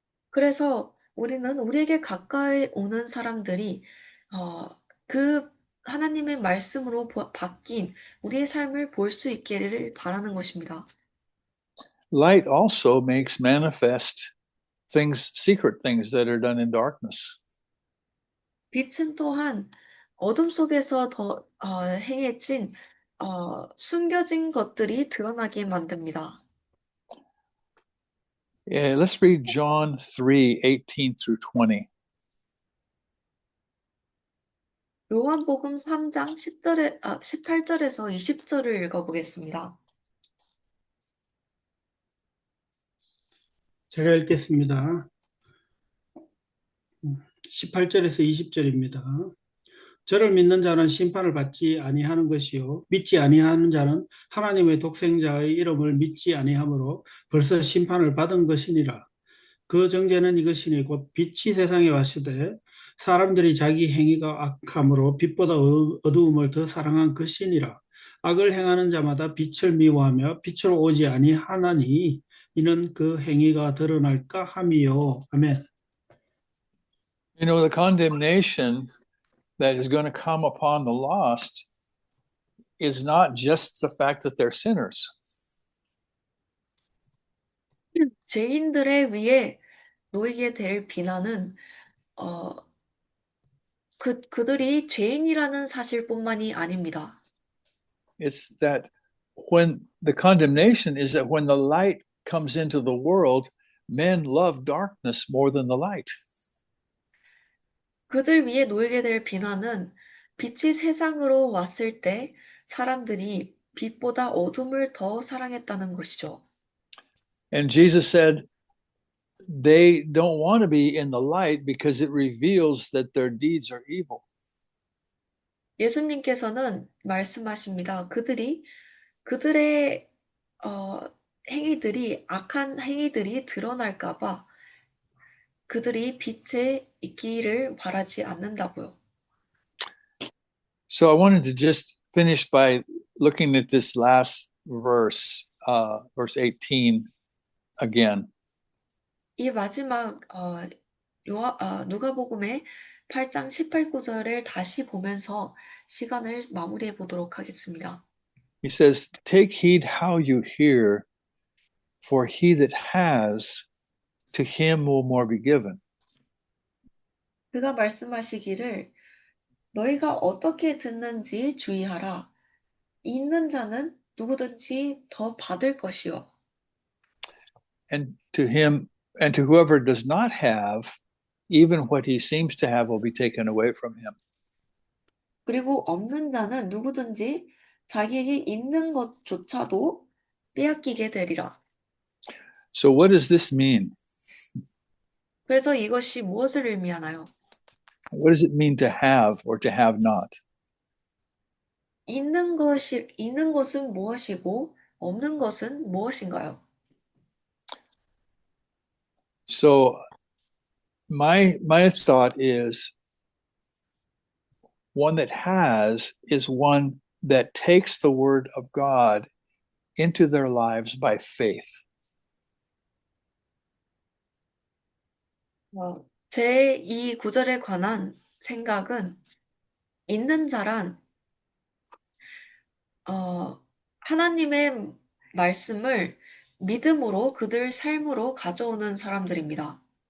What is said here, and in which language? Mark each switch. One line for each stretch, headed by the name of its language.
Korean: 그래서 우리는 우리에게 가까이 오는 사람들이 그 하나님의 말씀으로 바뀐 우리의 삶을 볼 수 있기를 바라는 것입니다.
English: Light also makes manifest things, secret things that are done in darkness.
Korean: 빛은 또한 어둠 속에서 더 행해진 숨겨진 것들이 드러나게 만듭니다.
English: Yeah, let's read John 3:18 through 20.
Korean: 요한복음 3장 18절에서 20절을 읽어보겠습니다. 제가 읽겠습니다. 18절에서 20절입니다. 저를 믿는 자는 심판을 받지 아니하는 것이요 믿지 아니하는 자는 하나님의 독생자의 이름을 믿지 아니하므로 벌써 심판을 받은 것이니라. 그 정죄는 이것이니 곧 빛이 세상에 왔으되 사람들이 자기 행위가 악함으로 빛보다 어두움을 더 사랑한 것이니라. 악을 행하는 자마다 빛을 미워하며 빛으로 오지 아니하나니 이는 그 행위가 드러날까 함이요. 아멘.
English: You know, the condemnation that is going to come upon the lost is not just the fact that they're sinners.
Korean: 죄인들에 위해 놓이게 될 비난은 그들이 죄인이라는 사실뿐만이 아닙니다.
English: It's that when the condemnation is that when the light comes into the world, men love darkness more than the light.
Korean: 그들 위에 놓이게 될 비난은 빛이 세상으로 왔을 때 사람들이 빛보다 어둠을 더 사랑했다는 것이죠.
English: And Jesus said they don't want to be in the light because it reveals that their deeds are evil.
Korean: 예수님께서는 말씀하십니다. 그들의 행위들이 악한 행위들이 드러날까 봐 그들이 빛에 있기를 바라지 않는다고요.
English: So I wanted to just finish by looking at this last verse, verse 18 again.
Korean: 이 마지막 누가복음의 8장 18, 19절을 다시 보면서 시간을 마무리해 보도록 하겠습니다.
English: He says, take heed how you hear, for he that has, to him will more be given.
Korean: 그가 말씀하시기를 너희가 어떻게 듣는지 주의하라. 있는 자는 누구든지 더 받을 것이요.
English: And to him, and to whoever does not have, even what he seems to have will be taken away from him.
Korean: 그리고 없는 자는 누구든지 자기에게 있는 것조차도 빼앗기게 되리라.
English: So what does this mean?
Korean: 그래서 이것이 무엇을 의미하나요?
English: What does it mean to have or to have not?
Korean: 있는 것은 무엇이고 없는 것은 무엇인가요?
English: So my thought is one that has is one that takes the word of God into their lives by faith.
Korean: 제 이 구절에 관한 생각은 있는 자란 하나님의 말씀을 믿음으로 그들 삶으로 가져오는 사람들입니다.